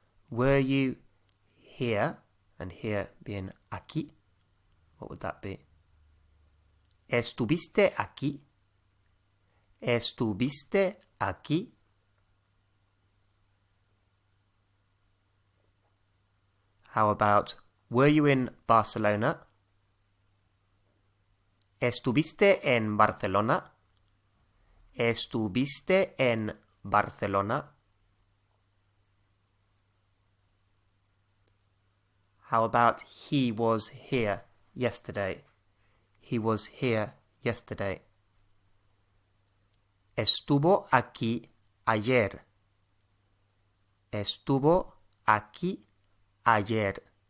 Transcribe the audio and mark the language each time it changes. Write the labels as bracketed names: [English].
[English] Were you here? And here being aquí. What would that be? [Spanish] ¿Estuviste aquí? ¿Estuviste aquí? [English] How about, were you in Barcelona? [Spanish] ¿Estuviste en Barcelona? ¿Estuviste en Barcelona? [English] How about, he was here yesterday? He was here yesterday. [Spanish] Estuvo aquí ayer. Estuvo aquí ayer.